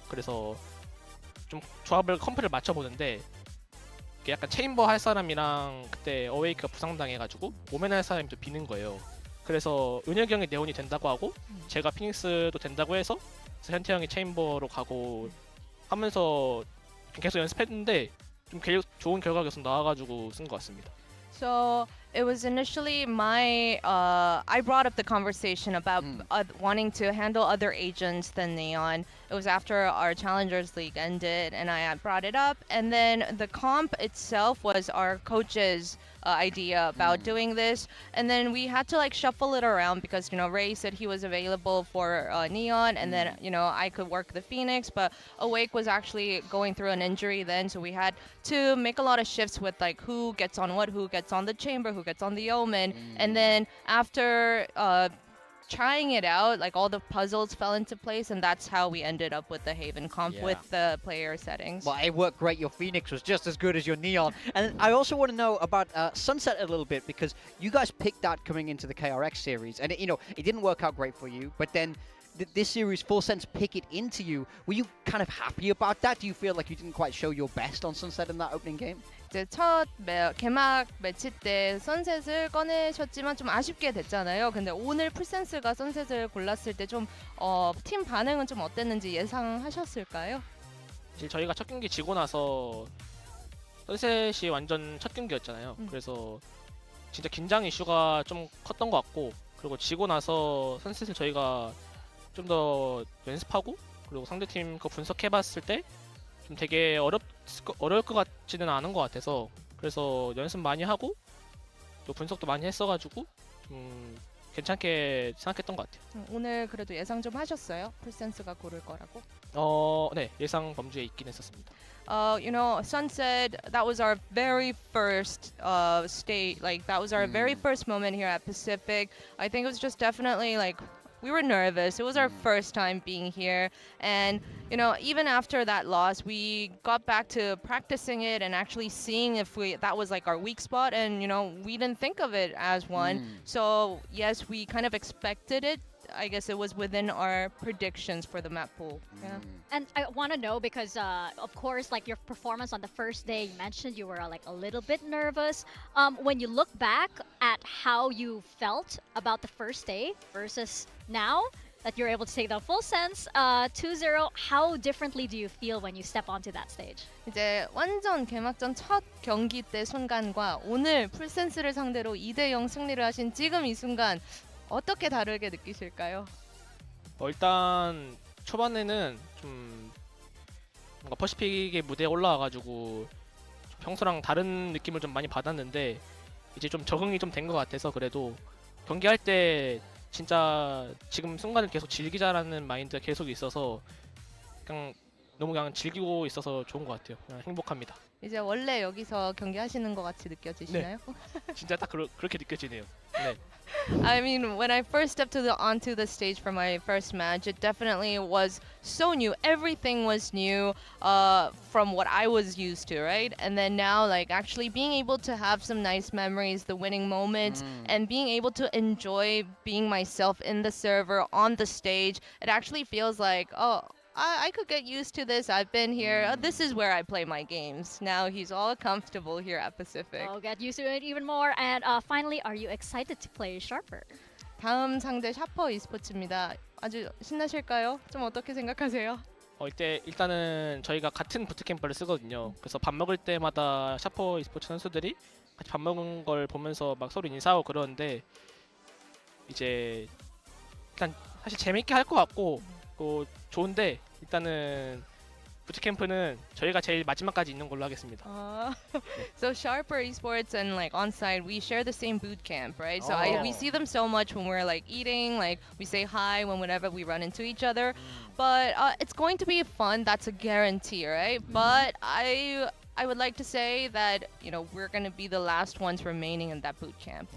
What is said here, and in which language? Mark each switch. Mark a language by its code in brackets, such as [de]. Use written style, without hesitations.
[ko] 그래서 좀 조합을 컴프를 맞춰보는데 이게 약간 체인버 할 사람이랑 그때 어웨이크가 부상당해가지고 오멘 할 사람이 좀 비는 거예요. 그래서 은혁이 형이 네온이 된다고 하고 제가 피닉스도 된다고 해서 현태 형이 체인버로 가고 하면서 계속 연습했는데 좀 좋은 결과가 계속 나와가지고 쓴 것 같습니다. [en] So it was initially I brought up the conversation about wanting to handle other agents than Neon. It was after our Challengers League ended, and I brought it up. And then the comp itself was our coach's idea about doing this. And then we had to like shuffle it around because, you know, Ray said he was available for Neon, and then, you know, I could work the Phoenix, but Awake was actually going through an injury then, so we had to make a lot of shifts with like who gets on what, who gets on the chamber, who gets on the omen. And then after trying it out, like all the puzzles fell into place, and that's how we ended up with the Haven comp with the player settings. Well, it worked great. Your Phoenix was just as good as your Neon. And I also want to know about Sunset a little bit, because you guys picked that coming into the KRX series, and it didn't work out great for you, but then this series, Full Sense, pick it into you. Were you kind of happy about that? Do you feel like you didn't quite show your best on Sunset in that opening game? [ko] 이제 첫 개막 매치 때 선셋을 꺼내셨지만 좀 아쉽게 됐잖아요. 근데 오늘 풀센스가 선셋을 골랐을 때 좀 팀 반응은 좀 어땠는지 예상하셨을까요? 이제 저희가 첫 경기 지고 나서 선셋이 완전 첫 경기였잖아요. 그래서 진짜 긴장 이슈가 좀 컸던 것 같고, 그리고 지고 나서 선셋을 저희가 좀 더 연습하고 그리고 상대팀 거 분석해봤을 때 좀 되게 어려울 것 같지는 않은 것 같아서, 그래서 연습 많이 하고 또 분석도 많이 했어가지고 좀 괜찮게 생각했던 것 같아요. 오늘 그래도 예상 좀 하셨어요? 풀센스가 고를 거라고? 네, 예상 범주에 있긴 했었습니다. [en] You know, Sunset, that was our very first state, like that was our very first moment here at Pacific. I think it was just definitely like we were nervous. It was our first time being here, and you know, even after that loss, we got back to practicing it and actually seeing if that was like our weak spot, and you know, we didn't think of it as one. So yes, we kind of expected it. I guess it was within our predictions for the map pool. Yeah. And I want to know, because of course, like your performance on the first day, you mentioned you were like a little bit nervous. When you look back at how you felt about the first day versus now that you're able to take the full sense 2-0, how differently do you feel when you step onto that stage? [ko] 이제 완전 개막전 첫 경기 때 순간과 오늘 풀센스를 상대로 2대0 승리를 하신 지금 이 순간 어떻게 다르게 느끼실까요? 일단 초반에는 좀 뭔가 퍼시픽의 무대에 올라와가지고 평소랑 다른 느낌을 좀 많이 받았는데 이제 좀 적응이 좀 된 것 같아서, 그래도 경기할 때 진짜 지금 순간을 계속 즐기자라는 마인드가 계속 있어서 너무 그냥 즐기고 있어서 좋은 것 같아요. 그냥 행복합니다. 이제 원래 여기서 경기하시는 것 같이 느껴지시나요? 네. 진짜 딱 그렇게 느껴지네요. 네. [en] I mean, when I first stepped onto the stage for my first match, it definitely was so new. Everything was new from what I was used to, right? And then now, like, actually being able to have some nice memories, the winning moments, and being able to enjoy being myself in the server, on the stage, it actually feels like, oh, I could get used to this. I've been here. This is where I play my games. Now he's all comfortable here at Pacific. I'll get used to it even more. And finally, are you excited to play Sharper? [ko] 다음 상대 샤퍼 e스포츠입니다. 아주 신나실까요? 좀 어떻게 생각하세요? 이때 일단은 저희가 같은 부트캠프를 쓰거든요. 그래서 밥 먹을 때마다 샤퍼 e스포츠 선수들이 같이 밥 먹은 걸 보면서 막 서로 인사하고 그러는데 이제 일단 사실 재밌게 할 것 같고 좋은데 일단은 부트캠프는 저희가 제일 마지막까지 있는 걸로 하겠습니다. [en] So Sharper Esports and like ONSIDE, we share the same boot camp, right? So we see them so much when we're like eating, like we say hi whenever we run into each other. But it's going to be fun. That's a guarantee, right? But I would like to say that, you know, we're going to be the last ones remaining in that boot camp.